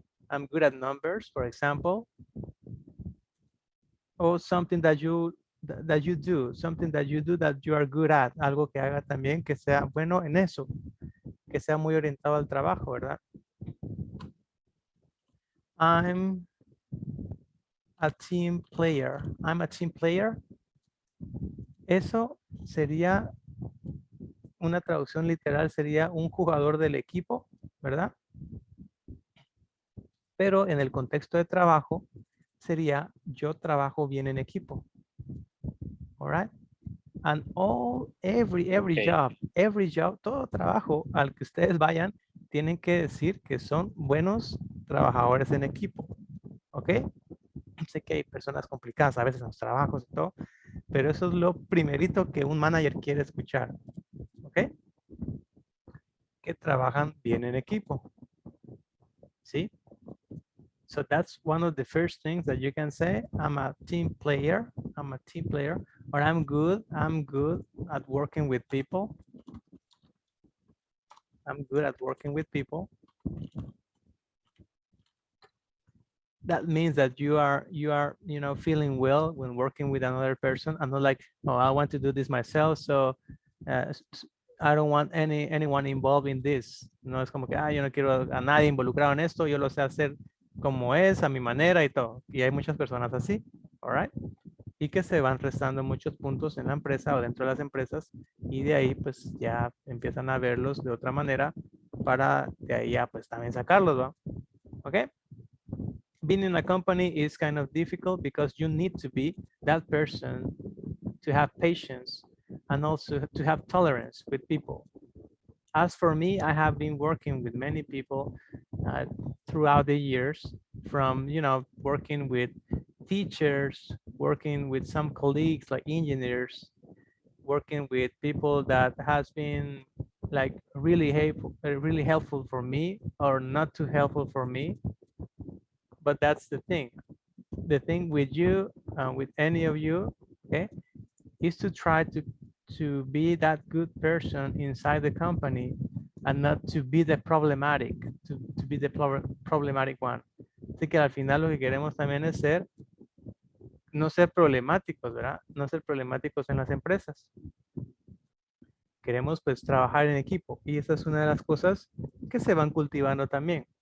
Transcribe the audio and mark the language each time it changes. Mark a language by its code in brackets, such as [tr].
[en] I'm good at numbers, for example. Or something that you do, something that you do that you are good at. [es] Algo que haga también que sea bueno en eso. Que sea muy orientado al trabajo, ¿verdad? [en] I'm a team player. I'm a team player. [es] Eso sería una traducción literal, sería un jugador del equipo, ¿verdad? Pero en el contexto de trabajo sería yo trabajo bien en equipo. [en] All right? And every job, [es] todo trabajo al que ustedes vayan, tienen que decir que son buenos trabajadores en equipo. ¿Ok? Sé que hay personas complicadas a veces en los trabajos y todo, pero eso es lo primerito que un manager quiere escuchar. ¿Ok? Que trabajan bien en equipo. ¿Sí? [en] So that's one of the first things that you can say. I'm a team player. Or I'm good at working with people. I'm good at working with people. That means that you are feeling well when working with another person, and not like, oh, I want to do this myself, so I don't want anyone involved in this. [es] No es como que, yo no quiero a nadie involucrado en esto, yo lo sé hacer como es, a mi manera y todo. Y hay muchas personas así, [en] all right? [es] Y que se van restando muchos puntos en la empresa o dentro de las empresas, y de ahí pues ya empiezan a verlos de otra manera para de ahí ya pues también sacarlos, ¿va? ¿Ok? [en] Being in a company is kind of difficult because you need to be that person to have patience and also to have tolerance with people. As for me, I have been working with many people throughout the years, from, working with teachers, working with some colleagues like engineers, working with people that has been like really helpful for me or not too helpful for me. But that's the thing. The thing with you, with any of you, okay, is to try to be that good person inside the company and not to be the problematic, to be the problematic one. [es] Así que al final lo que queremos también es no ser problemáticos, ¿verdad? No ser problemáticos en las empresas. Queremos pues trabajar en equipo, y esa es una de las cosas que se van cultivando también.